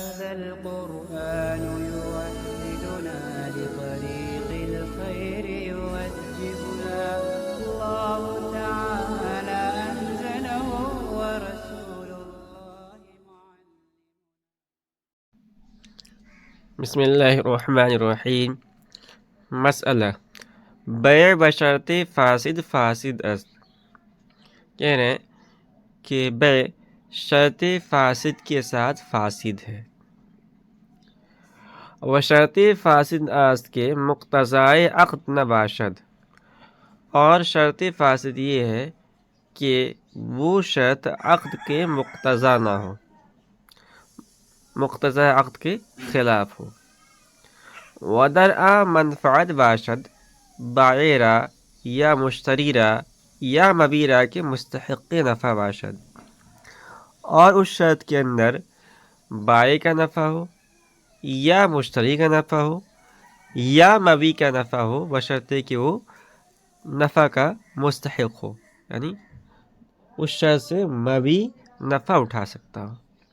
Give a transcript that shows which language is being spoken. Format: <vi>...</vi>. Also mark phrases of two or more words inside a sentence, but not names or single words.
<ar>القرآن يوحدنا لطريق الخير يوجهنا الله تعالى أنزله ورسول الله بسم اللہ الرحمن الرحیم۔</ar> <fa>مسئلہ بیع بشرط فاسد است۔</fa> <ur>کہہ رہے ہیں کہ بیع شرط فاسد کے ساتھ فاسد ہے،</ur> <fa>و شرط فاسد است کے مقتضائے عقد نباشد،</fa> <ur>اور شرط فاسد یہ ہے کہ وہ شرط عقد کے مقتضا نہ ہو، مقتضا عقد کے خلاف ہو۔</ur> <fa>ودرع منفعت باشد، بائع را یا مشتری را یا مبیع کے مستحق نفع باشد،</fa> <ur>اور اس شرط کے اندر بائع کا نفع ہو یا مشتری کا نفع ہو یا مبیع کا نفع ہو، بشرطے کہ وہ نفع کا مستحق ہو، یعنی اس شرط سے مبیع نفع اٹھا سکتا ہو۔</ur>